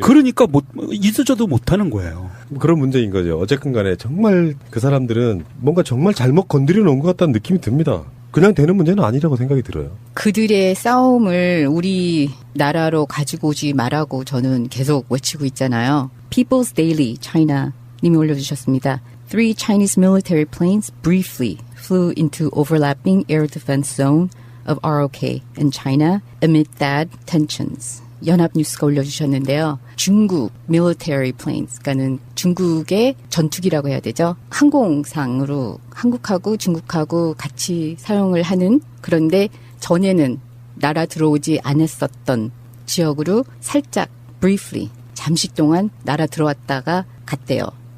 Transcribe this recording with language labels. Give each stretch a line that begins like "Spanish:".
Korean: 그러니까 있어줘도 못하는 거예요. 그런 문제인 거죠. 어쨌든 간에 정말 그 사람들은 뭔가 정말 잘못 건드려 놓은 것 같다는 느낌이 듭니다. 그냥 되는 문제는 아니라고 생각이 들어요. 그들의 싸움을 우리 나라로 가지고 오지 말라고 저는 계속 외치고 있잖아요.
English: People's Daily China 님이 올려주셨습니다. 3 Chinese military planes briefly flew into overlapping air defense zone of ROK in China amid that tensions.
Korean: 연합뉴스가 올려주셨는데요. 중국
English: military planes,
Korean: 그러니까는 중국의 전투기라고 해야 되죠. 항공상으로 한국하고 중국하고 같이 사용을 하는, 그런데 전에는 날아 들어오지 않았었던 지역으로 살짝 briefly 잠시 동안 날아 들어왔다가 갔대요.